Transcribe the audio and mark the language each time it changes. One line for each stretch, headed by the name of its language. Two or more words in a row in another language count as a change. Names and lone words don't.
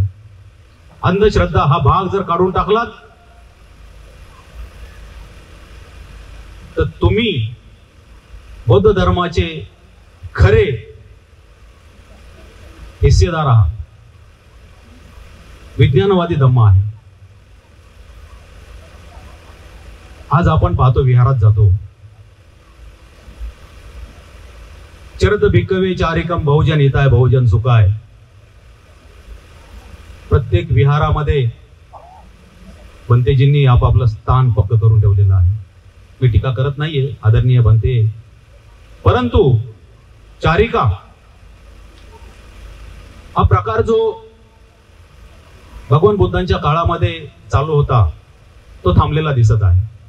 Marathi: अंधश्रद्धा हा भाग जर काढून टाकलात तर तुम्ही बौद्ध धर्माचे खरे हिस्सेदार आहात. विज्ञानवादी धम्म आहे. आज आपण पाहतो, विहारात जातो,
Pali: चरत भिक्कवे चारिकम बहुजन हिताय बहुजन सुखाय.
Marathi: प्रत्येक विहारामध्ये बनतेजींनी आपापलं स्थान पक्क करून ठेवलेलं आहे. मी टीका करत नाहीये, आदरणीय बनते, परंतु चारिका हा प्रकार जो भगवान बुद्धांच्या काळामध्ये चालू होता तो थांबलेला दिसत आहे.